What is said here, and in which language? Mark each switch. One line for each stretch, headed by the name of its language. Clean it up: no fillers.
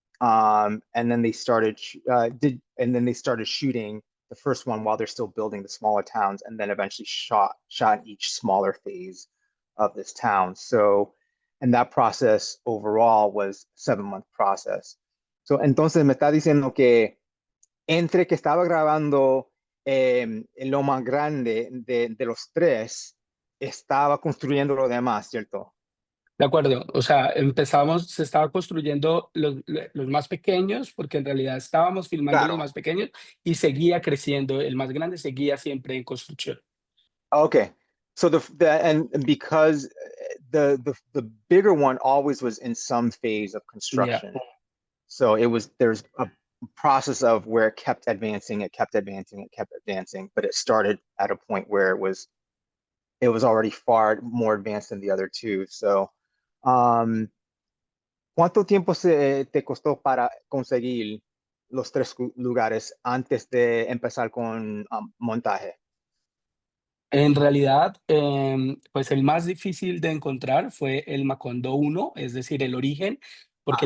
English: And then they started they started shooting the first one while they're still building the smaller towns, and then eventually shot each smaller phase of this town. So, and that process overall was 7 month process.
Spanish: So, entonces me está diciendo que entre que estaba grabando lo más grande de los tres, estaba construyendo lo demás, ¿cierto? De acuerdo, o sea, se estaba construyendo los más pequeños, porque en realidad estábamos filmando los Claro. más pequeños y seguía creciendo, el más grande seguía siempre en construcción.
English: Okay. So and because the bigger one always was in some phase of
Spanish: Ya.
English: construction. So there's a process of where it kept advancing, it kept advancing, but it started at a point where it was already far more advanced than the other two.
Spanish: So um ¿cuánto tiempo te costó para conseguir los tres lugares antes de empezar con montaje? En realidad, pues el más difícil de encontrar fue el Macondo uno, es decir, el origen, porque